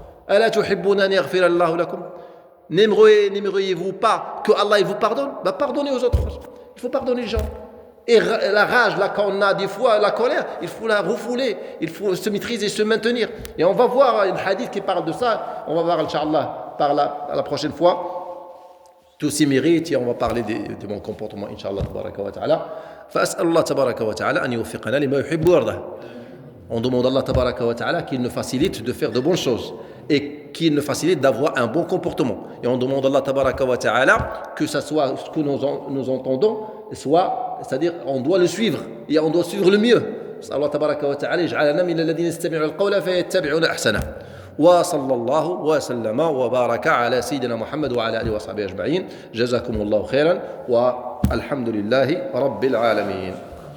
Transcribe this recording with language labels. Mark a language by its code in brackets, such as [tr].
[ar] ألا تحبون أن يغفر الله لكم? [fr] N'aimeriez-vous pas que Allah il vous pardonne? Pardonnez aux autres. Il faut pardonner les gens. Et la rage, là, quand on a des fois la colère, il faut la refouler, il faut se maîtriser, se maintenir. Et on va voir un hadith qui parle de ça, on va voir, Inch'Allah, par là, la prochaine fois, tous ces mérites, et on va parler de mon comportement, Inch'Allah, tabaraka wa ta'ala. [ar] فأسأل الله تبارك وتعالى أن يوفقنا لما يحب ويرضى. [fr] On demande à Allah tabaraka wa ta'ala qu'il nous facilite de faire de bonnes choses et qu'il nous facilite d'avoir un bon comportement. Et on demande à Allah tabaraka wa ta'ala que ça soit ce que nous entendons, c'est-à-dire on doit le suivre et on doit suivre le mieux. [ar] Allah tabaraka wa ta'ala يجعلنا من الذين يستمعون القول فيتبعون أحسنه. وصلى الله وسلم وبارك على سيدنا محمد وعلى آله وصحبه أجمعين. جزاكم الله خيرا والحمد لله رب العالمين.